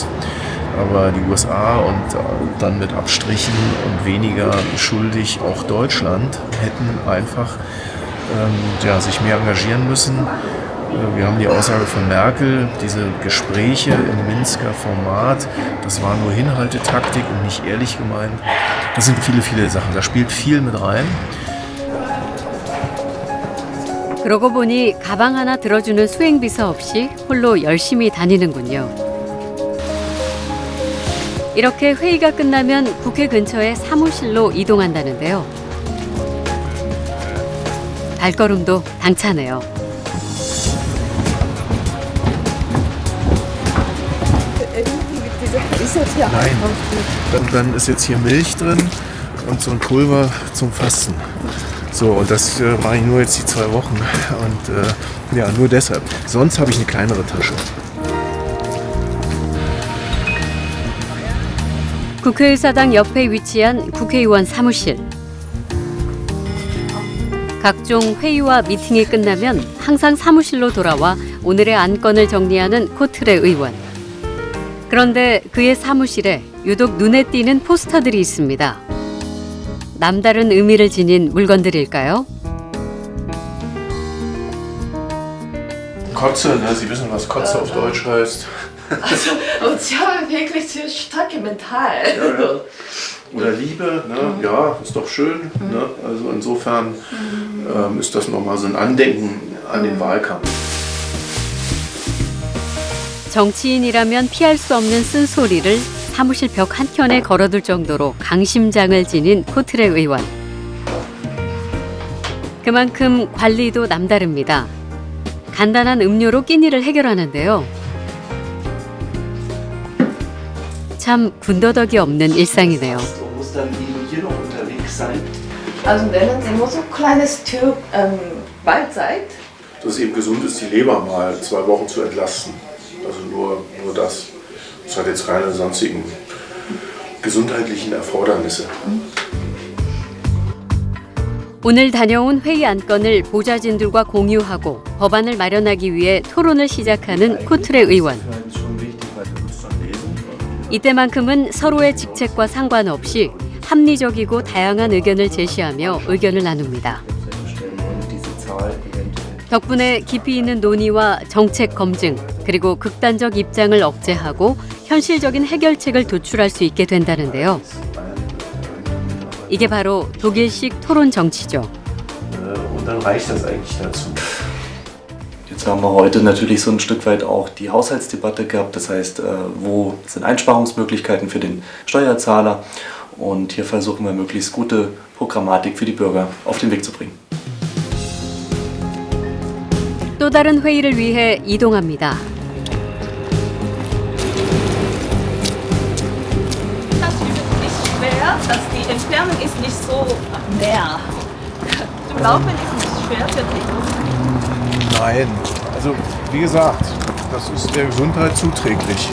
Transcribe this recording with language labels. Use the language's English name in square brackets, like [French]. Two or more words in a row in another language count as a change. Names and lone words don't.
[German] Aber die USA und dann mit Abstrichen und weniger schuldig auch Deutschland hätten einfach sich mehr engagieren müssen. Wir haben die Aussage von Merkel, diese Gespräche im Minsker Format, das war nur Hinhaltetaktik und nicht ehrlich gemeint. Das sind viele, viele Sachen, da spielt viel mit rein. [Korean] 그러고 보니 가방 하나 들어주는 수행비서 없이 홀로 열심히 다니는군요. 이렇게 회의가 끝나면 국회 근처의 사무실로 이동한다는데요. 발걸음도 당차네요. [German] Nein, dann ist jetzt hier Milch drin und so ein Pulver zum Fasten. So, und das mache ich nur jetzt die 2 Wochen und ja, nur deshalb. Sonst habe ich eine kleinere Tasche. [Korean] 국회의사당 옆에 위치한 국회의원 사무실. 각종 회의와 미팅이 끝나면 항상 사무실로 돌아와 오늘의 안건을 정리하는 코트레 의원. 그런데 그의 사무실에 유독 눈에 띄는 포스터들이 있습니다. 남다른 의미를 지닌 물건들일까요? [German] Kotze, ne? Sie wissen, was Kotze auf Deutsch heißt. Also, und Sie haben wirklich sehr starke Mental. Ja, ja. Oder Liebe, ne? Ja, ist doch schön. Ne? Also insofern ist das nochmal so ein Andenken an den Wahlkampf. [Korean] 정치인이라면 피할 수 없는 쓴소리를 사무실 벽 한켠에 걸어둘 정도로 강심장을 지닌 코트레 의원. 그만큼 관리도 남다릅니다. 간단한 음료로 끼니를 해결하는데요. 참 군더더기 없는 일상이네요. [German] Also nennen Sie nur so ein kleines Stück Mahlzeit. Dass es eben gesund ist, die Leber mal 2 Wochen zu entlasten. Also nur das. Das hat jetzt keine sonstigen gesundheitlichen Erfordernisse. [Korean] 오늘 다녀온 회의 안건을 보좌진들과 공유하고 법안을 마련하기 위해 토론을 시작하는 코트레 의원. 이때만큼은 서로의 직책과 상관없이 합리적이고 다양한 의견을 제시하며 의견을 나눕니다. 덕분에 깊이 있는 논의와 정책 검증, 그리고 극단적 입장을 억제하고 현실적인 해결책을 도출할 수 있게 된다는데요. 이게 바로 독일식 토론 정치죠. [German] Und dann reicht das eigentlich dazu. Jetzt haben wir heute natürlich so ein Stück weit auch die Haushaltsdebatte gehabt. Das heißt, wo sind Einsparungsmöglichkeiten für den Steuerzahler? Und hier versuchen wir möglichst gute Programmatik für die Bürger auf den Weg zu bringen. [Korean] 또 다른 회의를 위해 이동합니다. [German] Das übrigens nicht schwer, dass die Entfernung ist nicht so näher. Zum Laufen ist nicht schwer für dich? Nein, also wie gesagt, das ist der Gesundheit zuträglich.